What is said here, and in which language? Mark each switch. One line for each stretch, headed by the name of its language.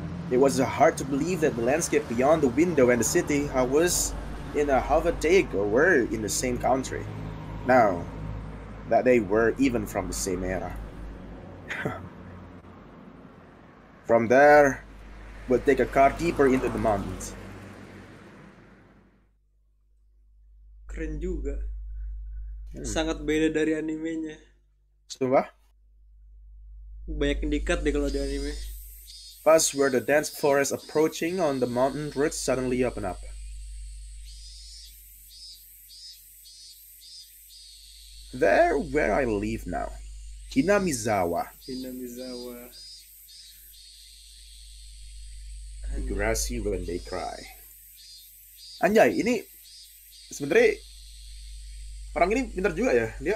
English: It was hard to believe that the landscape beyond the window and the city I was in a half a day ago were in the same country. Now, that they were even from the same era. From there, we'll take a car deeper into the mountains.
Indonesian: Keren juga. Sangat beda dari animenya. Sumpah? Banyak yang di-cut deh kalau di anime.
English: Past where the dense forest approaching on the mountain roads suddenly open up. There where I live now. Hinamizawa. Hinamizawa. Higurashi when they cry.
Indonesian: Anjay, ini sebenarnya orang ini pintar juga ya.